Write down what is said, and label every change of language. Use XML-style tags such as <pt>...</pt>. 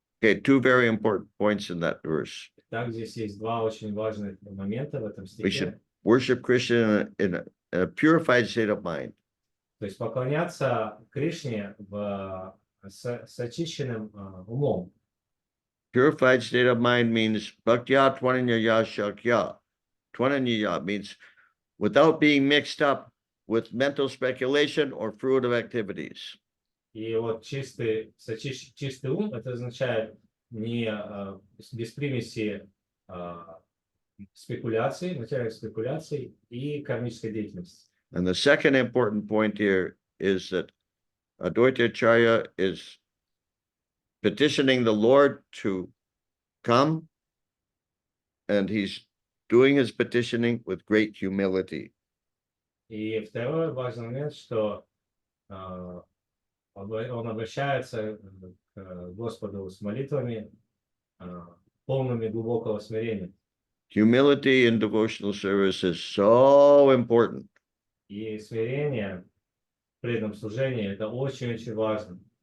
<en>Okay, two very important points in that verse.</en> <ru>Так, здесь есть два очень важных момента в этом</ru> <en>We should</en> <ru>стихе.</ru> <en>worship Krishna in a purified state of mind.</en> <ru>То есть поклоняться Кришне с очищенным умом.</ru> <en>Purified state of mind means</en> <sa>bhaktya twananyaya shakya.</sa> <en>Twananyaya means without being mixed up with mental speculation or fruitive activities.</en> <ru>И вот чистый ум, это означает не без примеси спекуляций, материальных спекуляций и кармической деятельности.</ru> <en>And the second important point here is that Advaita Acharya is petitioning the Lord to come, and he's doing his petitioning with great humility.</en> <ru>И второй важный момент, что он обращается к Господу с молитвами, полными глубокого смирения.</ru> <en>Humility in devotional service is so important.</en> <ru>И смирение в преданном служении – это очень-очень важно.</ru>